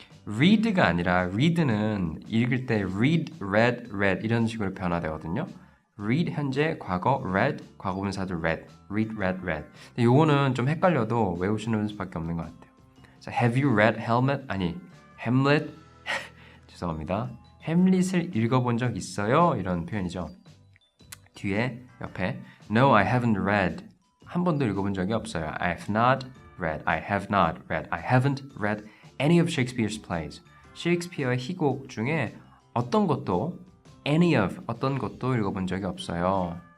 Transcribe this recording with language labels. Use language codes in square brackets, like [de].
[ko] read가 아니라 read는 읽을 때 read, read 이런 식으로 변화되거든요. read 현재, 과거, read, 과거분사도 read, read. 근데 요거는 좀 헷갈려도 외우시는 수밖에 없는 것 같아요. [en] 자, have you read Hamlet? [ko] 죄송합니다. 햄릿을 읽어본 적 있어요? 이런 표현이죠. 뒤에 옆에 [en] No, I haven't read. 한 번도 읽어본 적이 없어요. I have not read. I haven't read any of Shakespeare's plays. [ko] 셰익스피어의 희곡 중에 어떤 것도 읽어본 적이 없어요.